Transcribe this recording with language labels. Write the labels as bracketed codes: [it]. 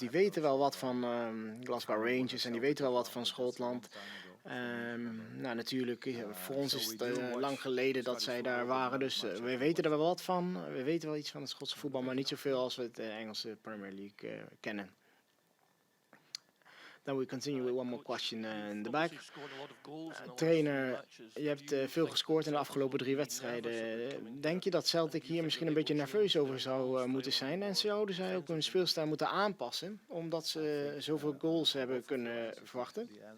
[nl] Die weten wel wat van Glasgow Rangers en die weten wel wat van Schotland. Nou, natuurlijk, voor ons is het lang geleden dat zij daar waren, dus we weten er wel wat van. We weten wel iets van het Schotse voetbal, maar niet zoveel als we het Engelse Premier League kennen. [en] Then we continue with one more question in the back. [nl] Trainer, je hebt veel gescoord in de afgelopen 3 wedstrijden. Denk je dat Celtic hier misschien een beetje nerveus over zou moeten zijn? En zouden zij ook hun speelstijl moeten aanpassen, omdat ze zoveel goals hebben kunnen verwachten?